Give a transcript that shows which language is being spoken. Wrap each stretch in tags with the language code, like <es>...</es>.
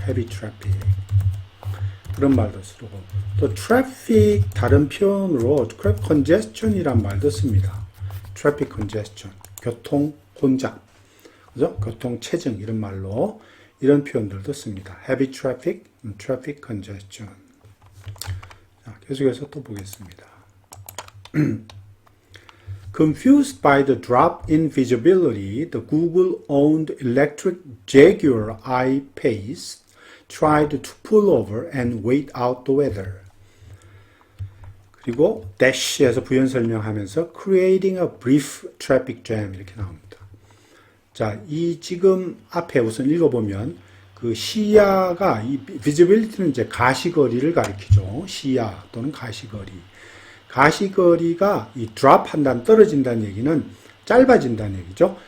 <ko>헤비 트래픽 그런 말도 쓰고 또 트래픽 다른 표현으로 트래픽 컨제스천이란 말도 씁니다. 트래픽 컨제스천 교통 혼잡 그죠? 교통 체증 이런 말로 이런 표현들도 씁니다. 헤비 트래픽, 트래픽 컨제스천. 자, 계속해서 또 보겠습니다.</ko> <en>Confused by the drop in visibility, the Google-owned electric Jaguar I-Pace tried to pull over and wait out the weather.</en> <ko>그리고 dash에서 부연 설명하면서</ko> <en>creating a brief traffic jam</en> <ko>이렇게 나옵니다. 자, 이 지금 앞에 우선 읽어보면 그 시야가 이 visibility는 이제 가시거리를 가리키죠. 시야 또는 가시거리. 가시거리가 이 drop 한다는 떨어진다는 얘기는 짧아진다는 얘기죠.</ko>